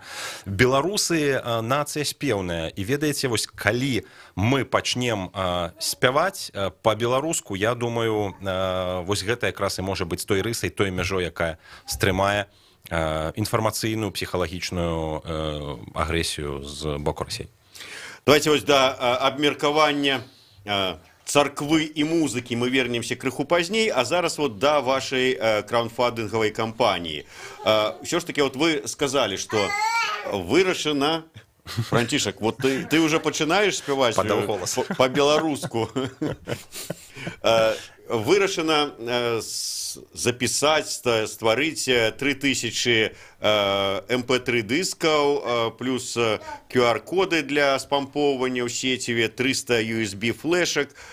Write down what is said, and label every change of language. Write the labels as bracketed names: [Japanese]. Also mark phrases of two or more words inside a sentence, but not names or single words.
[Belarusian] Беларусы нацыя спеўная, і ведаеце, вось калі мы пачнем спяваць па-беларуску, я думаю, вось гэта якраз і можа быць той рысай, той мяжой, якая стрымае інфармацыйную псіхалагічную агрэсію з боку Росіі. Давайте вось да абмеркавання царквы і музыкі мы вернемся крыху пазней, а зараз вот да вашай краундфандынгавай кампаніі. Ўсё ж [Russian] таки вот вы сказали, что вырашана... [Belarusian] Франтишек, [Russian] вот ты уже [Belarusian] пачынаеш спяваць по-беларуску. Вырашана запісаць, стварыць 3000 MP3 дыскаў, плюс QR-коды для спампоўвання ў сеціве, 300 USB флешак.